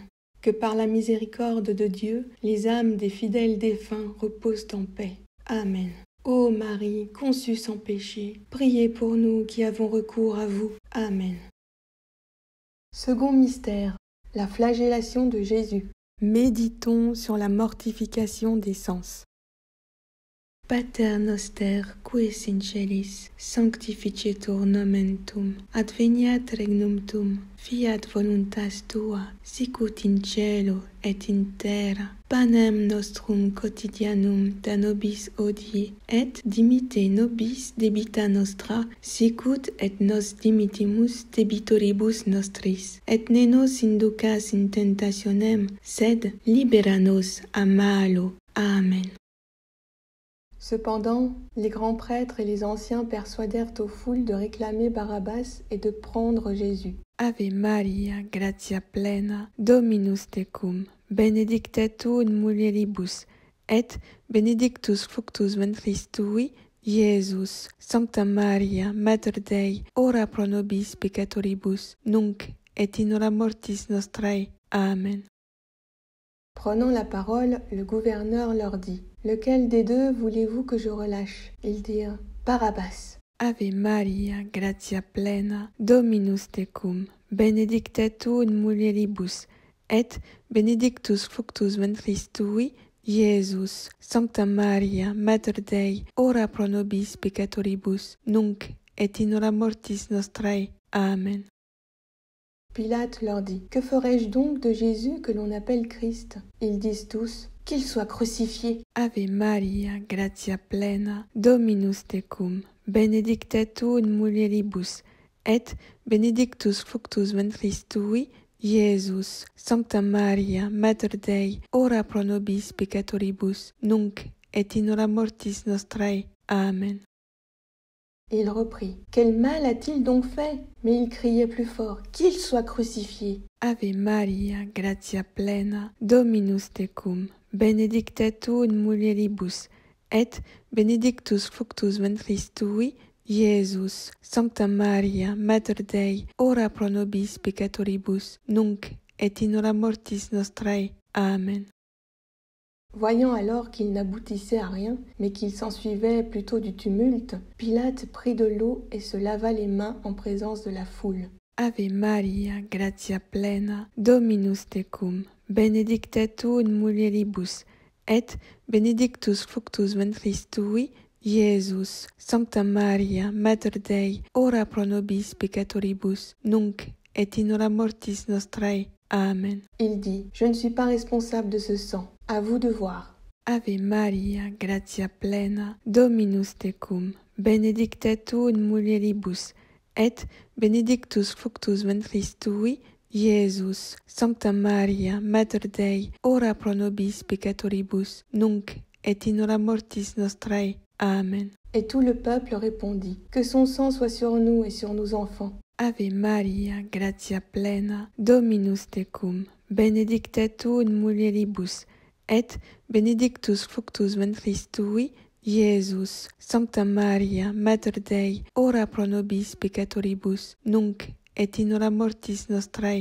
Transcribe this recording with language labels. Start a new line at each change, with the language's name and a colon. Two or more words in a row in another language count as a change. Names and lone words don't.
French: Que par la miséricorde de Dieu, les âmes des fidèles défunts reposent en paix. Amen. Ô Marie, conçue sans péché, priez pour nous qui avons recours à vous. Amen. Second mystère, la flagellation de Jésus. Méditons sur la mortification des sens.
Latin: Pater noster, qui es in celis, sanctificetur nomen tuum, adveniat regnum tuum, fiat voluntas tua, sicut in cielo et in terra. Panem nostrum quotidianum da nobis hodie, et dimitte nobis debita nostra, sicut et nos dimittimus debitoribus nostris. Et ne nos inducas in tentationem, sed libera nos a malo. Amen.
French: Cependant, les grands prêtres et les anciens persuadèrent aux foules de réclamer Barabbas et de prendre Jésus.
Latin: Ave Maria, gratia plena, Dominus tecum, benedicta tu in mulieribus, et benedictus fructus ventris tui, Iesus. Sancta Maria, Mater Dei, ora pro nobis peccatoribus, nunc et in hora mortis nostrae. Amen.
French: Prenant la parole, le gouverneur leur dit: « Lequel des deux voulez-vous que je relâche ?» Ils dirent: « Barabbas.
Latin: » Ave Maria, gratia plena, Dominus tecum, benedicta tu in mulieribus, et benedictus fructus ventris tui, Iesus. Sancta Maria, Mater Dei, ora pro nobis peccatoribus, nunc et in hora mortis nostrae. Amen.
French: Pilate leur dit: « Que ferai-je donc de Jésus que l'on appelle Christ ?» Ils disent tous: « Qu'il soit crucifié.
Latin: » Ave Maria, gratia plena, Dominus tecum, benedicta tu in mulieribus, et benedictus fructus ventris tui, Iesus. Sancta Maria, Mater Dei, ora pro nobis peccatoribus, nunc et in hora mortis nostrae. Amen.
French: Il reprit: « Quel mal a-t-il donc fait ?» Mais il criait plus fort: « Qu'il soit crucifié.
Latin: » Ave Maria, gratia plena, Dominus tecum, benedicta tu in mulieribus, et benedictus fructus ventris tui, Iesus. Sancta Maria, Mater Dei, ora pro nobis peccatoribus, nunc et in hora mortis nostrae. Amen.
French: Voyant alors qu'il n'aboutissait à rien, mais qu'il s'ensuivait plutôt du tumulte, Pilate prit de l'eau et se lava les mains en présence de la foule.
Latin: Ave Maria, gratia plena, Dominus tecum, benedicta tu in mulieribus, et benedictus fructus ventris tui, Iesus. Sancta Maria, Mater Dei, ora pro nobis peccatoribus, nunc et in hora mortis nostrae. Amen.
French: Il dit: « Je ne suis pas responsable de ce sang. À vous de voir.
Latin: » Ave Maria, gratia plena, Dominus tecum, benedicta tu in mulieribus, et benedictus fructus ventris tui, Iesus. Sancta Maria, Mater Dei, ora pro nobis peccatoribus, nunc et in hora mortis nostrae. Amen.
French: Et tout le peuple répondit: « Que son sang soit sur nous et sur nos enfants.
Latin: » Ave Maria, gratia plena, Dominus tecum, benedicta tu in mulieribus, et benedictus fructus ventris tui, Iesus. Sancta Maria, Mater Dei, ora pro nobis peccatoribus, nunc et in hora mortis nostrae.